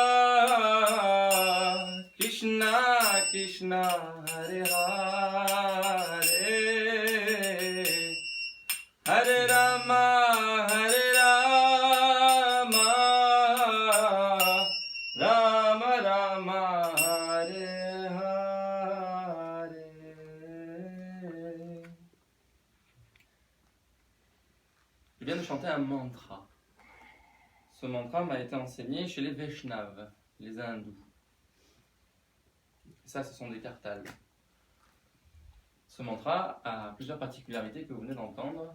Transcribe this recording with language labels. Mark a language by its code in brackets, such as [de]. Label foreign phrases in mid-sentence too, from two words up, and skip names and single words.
[sa] कृष्ण कृष्ण, हरे हरे, हरे राम, हरे राम, राम राम, हरे हरे. [fr] Je viens de chanter un mantra. Ce mantra m'a été enseigné chez les Vaishnavas, les hindous. Ça, ce sont des kartals. Ce mantra a plusieurs particularités que vous venez d'entendre.